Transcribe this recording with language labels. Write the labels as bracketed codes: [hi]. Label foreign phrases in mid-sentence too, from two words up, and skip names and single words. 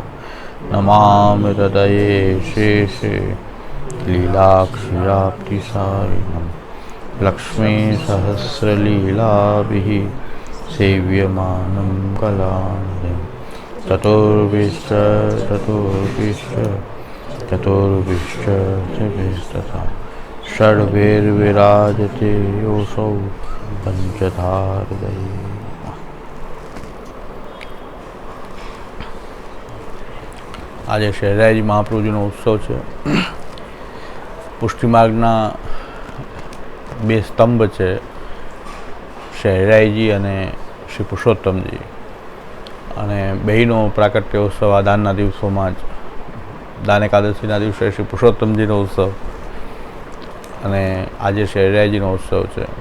[sa] नमामि हृदये शेषे लीलाक्षिराप्तिसारिणं लक्ष्मीसहस्रलीलाभिः सेव्यमानं कलानिधिं चतुर्भिश्च त्रिभिस्तथा षड्भिर्विराजते योऽसौ पञ्चधारदये। [gu] આજે શહેરાઈજી મહાપ્રભુજીનો ઉત્સવ છે. પુષ્ટિમાર્ગના બે સ્તંભ છે, શહેરાઈજી અને શ્રી પુરુષોત્તમજી, અને બેયનો પ્રાકટ્ય ઉત્સવ આ દાનના દિવસોમાં જ, દાન એકાદશીના દિવસે શ્રી પુરુષોત્તમજીનો ઉત્સવ અને આજે શહેરાઈજીનો ઉત્સવ છે.